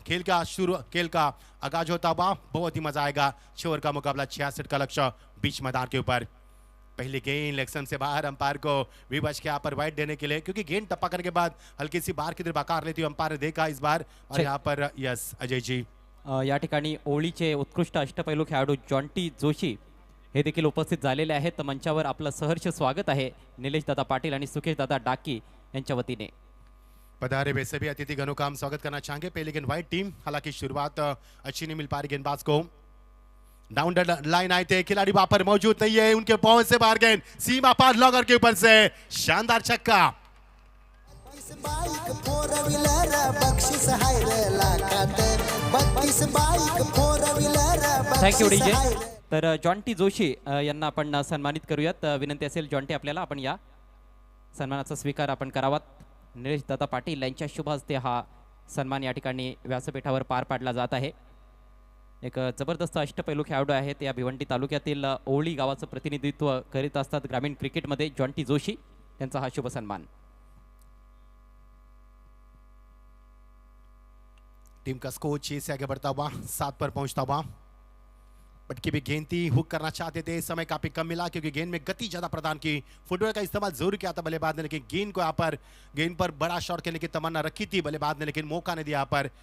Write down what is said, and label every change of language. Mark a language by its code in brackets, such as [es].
[hi] खेल का आगाज होता हुआ बहुत ही मजा आएगा. 6 ओवर का मुकाबला 66 का लक्ष्य बीच मैदान के ऊपर. पहली गेंद लेग से बाहर. अंपायर को विवश के यहाँ पर वाइड देने के लिए, क्योंकि गेंद टप्पा करने के बाद हल्की सी बाहर की तरफ आकार लेती हुई अंपायर ने देखा इस बार. और यहाँ पर यस अजय जी [mr] या ठिकाणी ओळीचे उत्कृष्ट अष्टपैलू खेळाडू जॉन्टी जोशी हे देखील उपस्थित झालेले आहेत. मंचावर आपलं सहर्ष स्वागत आहे निलेश दादा पाटील आणि सुकेश दादा डाकी यांच्या वतीने. [hi] पधारे हुए सभी अतिथिगणों का हम स्वागत करना चाहेंगे. पहली गेंद वाइट टीम, हालांकि शुरुआत अच्छी नहीं मिल पा रही गेंदबाज को. [en] down the line [hi] आए थे खिलाड़ी, वहां पर मौजूद नहीं है. उनके पहुंच से बाहर गेंद सीमा पार लॉगर के ऊपर से शानदार छक्का. [mr] बाईक फोर व्हीलर बक्षीस हाय रे लाखात 32 बाईक फोर व्हीलर [en] thank you [mr] बक्षीस [en] DJ. Hi [mr] तर जॉन्टी जोशी यांना आपण सन्मानित करूयात. विनंती असेल जॉन्टी आपल्याला आपण या सन्मानाचा स्वीकार आपण करावात. निलेश दादा पाटील यांच्या शुभ हस्ते हा सन्मान या ठिकाणी व्यासपीठावर पार पाडला जात आहे. एक जबरदस्त अष्टपैलू खेळाडू आहेत. या भिवंडी तालुक्यातील ओवळी गावाचं प्रतिनिधित्व करीत असतात ग्रामीण क्रिकेटमध्ये जॉन्टी जोशी यांचा हा शुभ सन्मान. [hi] टीम का स्कोर 6 से आगे बढ़ता हुआ 7 पर पहुंचता हुआ. पटकी भी गेंद थी, हुक करना चाहते थे, समय काफी कम मिला क्योंकि गेंद में गति ज्यादा प्रदान की. फुटबॉल का इस्तेमाल जरूर किया था बल्लेबाज ने, लेकिन गेंद पर बड़ा शॉट खेलने की तमन्ना रखी थी बल्लेबाज ने, लेकिन मौका नहीं दिया यहाँ पर.